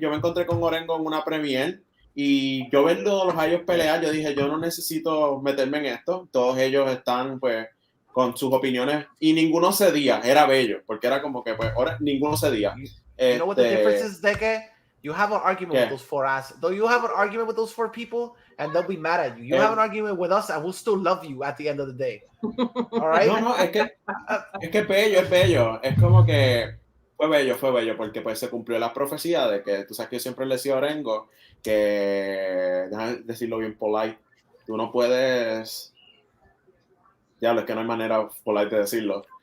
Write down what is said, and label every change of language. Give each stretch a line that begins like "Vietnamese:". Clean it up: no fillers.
Spanish: Yo me encontré con Orengo en una premiere y yo viendo los ellos pelear, yo dije, yo no necesito meterme en esto. Todos ellos están pues con sus opiniones y ninguno cedía. Era bello, porque era como que pues ninguno cedía.
English: You know what the difference is, Deke? You have an argument with those 4 asses. Though you have an argument with those 4 people, and they'll be mad at you. You have an argument with us, and we'll still love you at the end of the day. All right?
Spanish: No, es que es bello. Es como que Fue bello, porque pues se cumplió la profecía de que, tú sabes que yo siempre le decía a Orengo que, déjame decirlo bien polite, tú no puedes, diablo, es que no hay manera polite de decirlo.